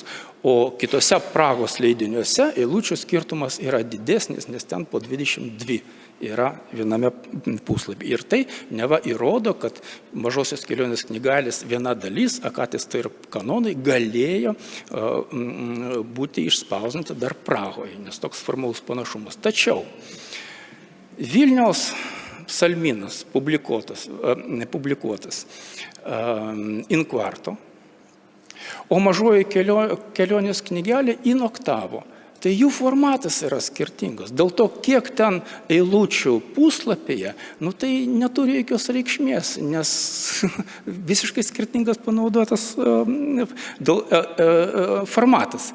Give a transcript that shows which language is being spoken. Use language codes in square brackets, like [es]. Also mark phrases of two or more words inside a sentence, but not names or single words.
[lt] O kitose Prahos leidiniuose eilučių skirtumas yra didesnis, nes ten po 22 yra viename puslapyje. Ir tai neva įrodo, kad mažosios kelionės knygelės viena dalis, akatistai ir kanonai, galėjo būti išspausdinta dar Prahoje, nes toks formalus panašumas. Tačiau Vilniaus psalmynas publikuotas [la] in quarto, [lt] o mažoji kelionės knygelė [la] in oktavo. [lt] Tai jų formatas yra skirtingas. Dėl to, kiek ten eilučių puslapyje, tai neturi jokios reikšmės, nes visiškai skirtingas panaudotas formatas.